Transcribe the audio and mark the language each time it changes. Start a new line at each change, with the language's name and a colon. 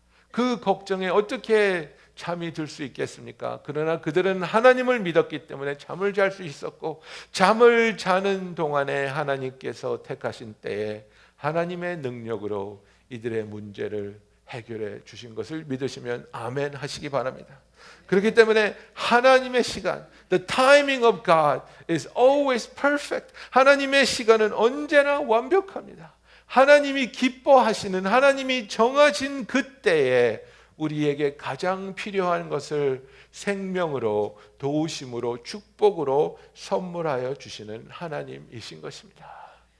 Korean: 그 걱정에 어떻게 잠이 들 수 있겠습니까? 그러나 그들은 하나님을 믿었기 때문에 잠을 잘 수 있었고, 잠을 자는 동안에 하나님께서 택하신 때에 하나님의 능력으로 이들의 문제를 해결해 주신 것을 믿으시면 아멘 하시기 바랍니다. 그렇기 때문에 하나님의 시간,
English: the timing of God is always perfect.
Korean: 하나님의 시간은 언제나 완벽합니다. 하나님이 기뻐하시는, 하나님이 정하신 그때에 우리에게 가장 필요한 것을 생명으로, 도우심으로, 축복으로 선물하여 주시는 하나님이신 것입니다.